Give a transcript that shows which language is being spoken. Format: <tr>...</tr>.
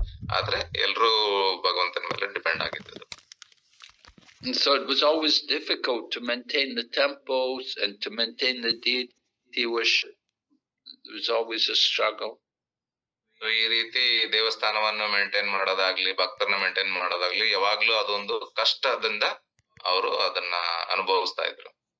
<kn>ಆದ್ರೆ ಎಲ್ರು ಭಗವಂತನ ಮೇಲೆ ಡಿಪೆಂಡ್ ಆಗಿದ್ರು.</kn> <en>And so it was always difficult to maintain the temples and to maintain the deity worship. It was always a struggle.</en> <kn>ಈ ರೀತಿ ದೇವಸ್ಥಾನವನ್ನು ಮೇಂಟೈನ್ ಮಾಡೋದಾಗ್ಲಿ, ಭಕ್ತರನ್ನ ಮೇಂಟೈನ್ ಮಾಡೋದಾಗ್ಲಿ, ಯಾವಾಗ್ಲೂ ಅದೊಂದು ಕಷ್ಟದಿಂದ ಅವರು ಅದನ್ನ ಅನುಭವಿಸ್ತಾ ಇದ್ರು.</kn>